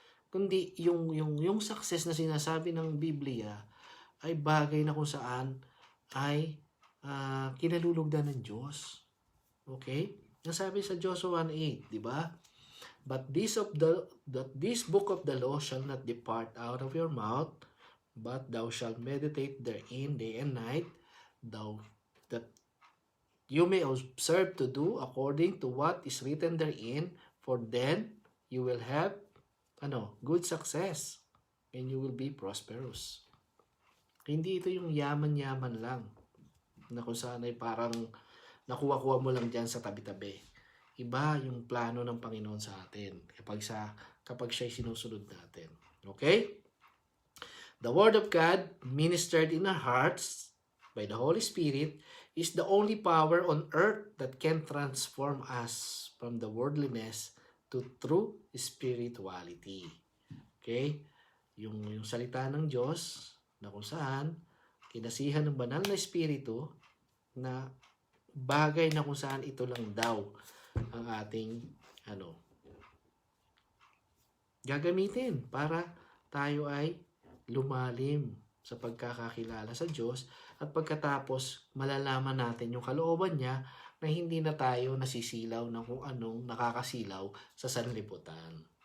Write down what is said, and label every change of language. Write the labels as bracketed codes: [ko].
[tl] Kundi yung success na sinasabi ng Biblia ay bagay na kung saan ay kinalulugdan ng Diyos. Okay? Nasabi sa Joshua 1:8, di ba? [en] But this book of the law shall not depart out of your mouth, but thou shalt meditate therein day and night, that you may observe to do according to what is written therein, for then you will have good success and you will be prosperous. [tl] Hindi ito yung yaman-yaman lang na kung saan ay parang nakuha-kuha mo lang dyan sa tabi-tabi. Iba yung plano ng Panginoon sa atin kapag siya'y sinusunod natin. Okay? [en] The Word of God ministered in our hearts by the Holy Spirit is the only power on earth that can transform us from the worldliness to true spirituality. Okay? [tl] Yung salita ng Diyos na kung saan kinasihan ng banal na Espiritu na bagay na kung saan ito lang daw ang ating gagamitin para tayo ay lumalim sa pagkakakilala sa Diyos at pagkatapos malalaman natin yung kalooban niya na hindi na tayo nasisilaw ng kung anong nakakasilaw sa sanlibutan.